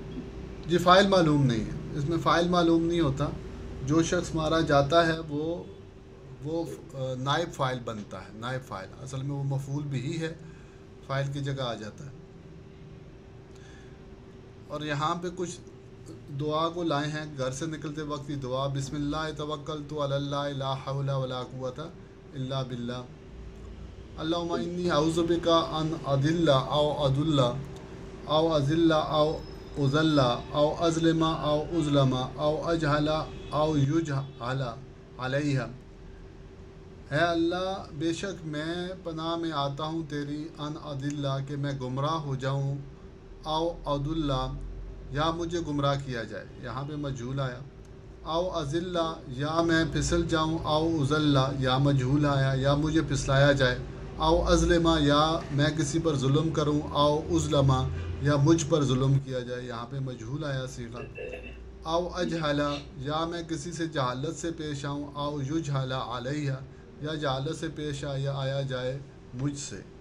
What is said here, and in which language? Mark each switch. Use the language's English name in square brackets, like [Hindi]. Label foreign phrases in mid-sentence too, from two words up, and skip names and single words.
[Urdu] جی فاعل معلوم نہیں ہے، اس میں فاعل معلوم نہیں ہوتا، جو شخص مارا جاتا ہے وہ نائب فاعل بنتا ہے، نائب فاعل، اصل میں وہ مفعول بھی ہے، فاعل کی جگہ آ جاتا ہے۔ اور یہاں پہ کچھ دعا کو لائے ہیں، گھر سے نکلتے وقت کی دعا، [Arabic] بسم اللہ توکلت علی اللہ لا حول ولا قوت الا باللہ، اللہم انی اعوذ بک ان اضل او اضل او اذل او اذل او اظلم او اظلم او اجہل او یجہل علیہ، [Urdu] اے اللہ بے شک میں پناہ میں آتا ہوں تیری، [Arabic] ان اضل [Urdu] کہ میں گمراہ ہو جاؤں، [Arabic] او اضل [Urdu] یا مجھے گمراہ کیا جائے، یہاں پہ مجہول آیا، [Arabic] او اذل [Urdu] یا میں پھسل جاؤں، [Arabic] او اذل [Urdu] یا مجہول آیا یا مجھے پھسلایا جائے، [Arabic] او اظلم [Urdu] یا میں کسی پر ظلم کروں، [Arabic] او اظلم [Urdu] یا مجھ پر ظلم کیا جائے، یہاں پہ مجہول آیا صیغہ، [Arabic] او اجہل [Urdu] یا میں کسی سے جہالت سے پیش آؤں، [Arabic] او یجہل علیہ [Urdu] یا جہالت سے پیش آیا جائے مجھ سے۔